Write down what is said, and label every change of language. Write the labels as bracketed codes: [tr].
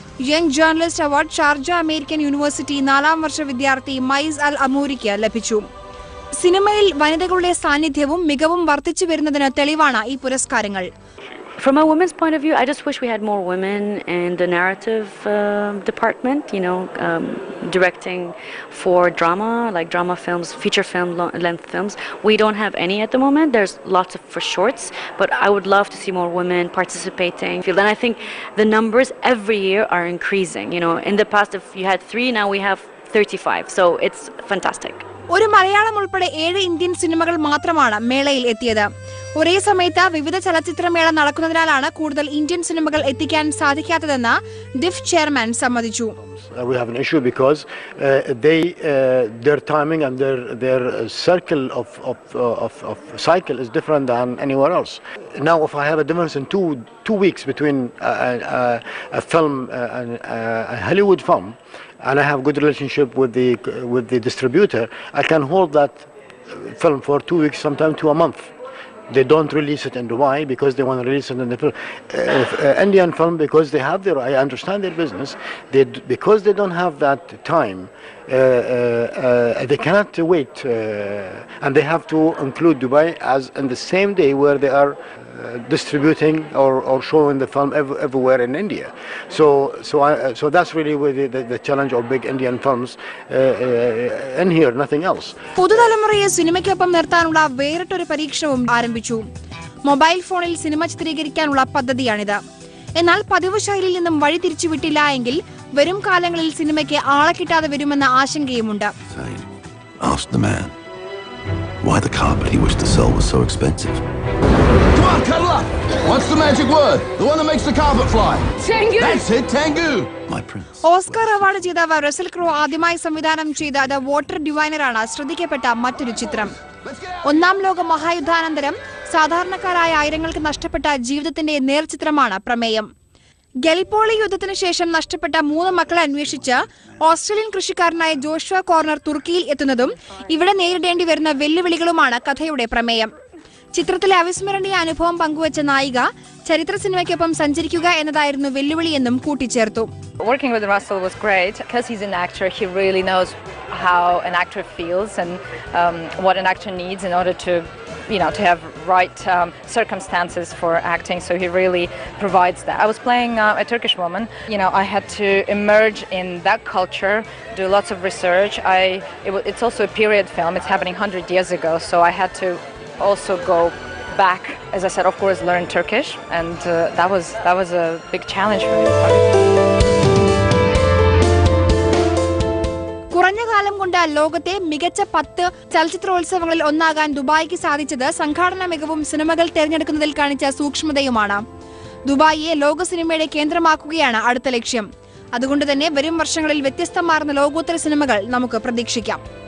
[ml] Young journalist award Sharjah American university 4ാം വർഷ വിദ്യാർത്ഥി mice അൽ അമൂരിക്ക് ലഭിച്ചു. സിനിമയിൽ വനിതകളുടെ സാന്നിധ്യവും മികവും വർദ്ധിച്ചു വരുന്നതിന് തെളിവാണ് ഈ പുരസ്കാരങ്ങൾ. [en] From a women's point of view, I just wish we had more women in the narrative department, directing for drama, like drama films, feature film, length films. We don't have any at the moment. There's lots for shorts, but I would love to see more women participating. And I think the numbers every year are increasing. In the past, if you had 3, now we have 35. So it's fantastic. [ml] ഒരു മലയാളം ഉൾപ്പെടെ 7 Indian സിനിമകൾ മാത്രമാണ് മേളയിൽ എത്തിയത്. ഒരേ സമയത്ത് വിവിധ ചലച്ചിത്രമേള നടക്കുന്നതിനാലാണ് കൂടുതൽ ഇന്ത്യൻ സിനിമകൾ എത്തിക്കാൻ സാധിക്കാത്തതെന്ന് ഡിഫ് ചെയർമാൻ സമ്മതിച്ചു. [en] We have an issue because their timing and their circle of cycle is different than anywhere else. Now, if I have a difference in two weeks between a film, a Hollywood film, and I have good relationship with the distributor, I can hold that film for 2 weeks, sometimes to a month. They don't release it in Dubai because they want to release it in the film. Indian film, because they have I understand their business, because they don't have that time, they cannot wait, and they have to include Dubai as in the same day where they are distributing or showing the film everywhere in India. So that's really the challenge of big Indian films in here, nothing else. [ml] പുതുതലമുറയെ സിനിമയ്ക്കൊപ്പം നിർത്താനുള്ള വേറിട്ടൊരു പരീക്ഷണവും ആരംഭിച്ചു. Mobile ഫോണിൽ cinema ചിത്രീകരിക്കാനുള്ള പദ്ധതിയാണിത്. എന്നാൽ പതിവ് ശൈലിയിൽ നിന്നും വഴി തിരിച്ചുവിട്ടില്ല എങ്കിൽ വരും കാലങ്ങളിൽ സിനിമയ്ക്ക് ആളെ കിട്ടാതെ വരുമെന്ന ആശങ്കയുമുണ്ട്. [en] Ask the man why the carpet he wished to sell was so expensive. Come on, cuddle up. What's the magic word? The one that makes the carpet fly. Tengu. That's it, Tengu. My prince. [ml] Oscar award ജേതാവ് Russell ക്രോ ആദ്യമായി സംവിധാനം ചെയ്ത the water ഡിവൈനറാണ് ശ്രദ്ധിക്കപ്പെട്ട മറ്റൊരു ചിത്രം. ഒന്നാം ലോക മഹായുദ്ധാനന്തരം സാധാരണക്കാരായ ആയിരങ്ങൾക്ക് നഷ്ടപ്പെട്ട ജീവിതത്തിന്റെ നേർചിത്രമാണ് പ്രമേയം. ഗൽപോളി യുദ്ധത്തിന് ശേഷം നഷ്ടപ്പെട്ട 3 മക്കളെ അന്വേഷിച്ച് ഓസ്ട്രേലിയൻ കൃഷിക്കാരനായ ജോഷുവ കോർണർ തുർക്കിയിൽ എത്തുന്നതും ഇവിടെ നേരിടേണ്ടി വരുന്ന വെല്ലുവിളികളുമാണ് കഥയുടെ പ്രമേയം. ചിത്രത്തിലെ അവിസ്മരണീയ അനുഭവം പങ്കുവച്ച നായിക ചരിത്ര സിനിമയ്ക്കൊപ്പം സഞ്ചരിക്കുക എന്നതായിരുന്നു വെല്ലുവിളിയെന്നും കൂട്ടിച്ചേർത്തു. [en] Working with Russell was great because he's an actor. He really knows how an actor feels and what an actor needs in order to have right circumstances for acting. So he really provides that. I was playing a Turkish woman. I had to emerge in that culture, do lots of research. It's also a period film. It's happening 100 years ago. So I had to also go back, as I said, of course, learn Turkish, and that was a big challenge for me. [ml] കുറഞ്ഞ കാലം കൊണ്ട് ലോകത്തെ മികച്ച 10 ചലച്ചിത്രോത്സവങ്ങളിൽ ഒന്നാകാൻ ദുബായിക്ക് സാധിച്ചത് സംഘാടന മികവും സിനിമകൾ തിരഞ്ഞെടുക്കുന്നതിൽ കാണിച്ച സൂക്ഷ്മതയുമാണ്. ദുബായിയെ ലോക സിനിമയുടെ കേന്ദ്രമാക്കുകയാണ് അടുത്ത ലക്ഷ്യം. അതുകൊണ്ട് തന്നെ വരും വർഷങ്ങളിൽ വ്യത്യസ്തമാർന്ന ലോകോത്തര സിനിമകൾ നമുക്ക് പ്രതീക്ഷിക്കാം.